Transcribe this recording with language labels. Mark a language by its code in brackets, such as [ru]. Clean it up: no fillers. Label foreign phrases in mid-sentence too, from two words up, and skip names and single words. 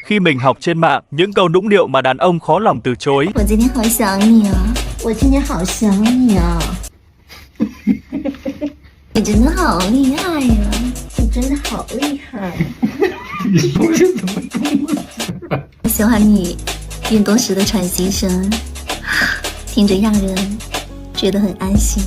[vi] khi mình học trên mạng những câu nũng điệu mà đàn ông khó lòng từ chối. [zh] 我今天好想你啊！我今天好想你啊！你真的好厉害呀！你真的好厉害！你说些什么东西？我喜欢你运动时的喘息声，听着让人觉得很安心。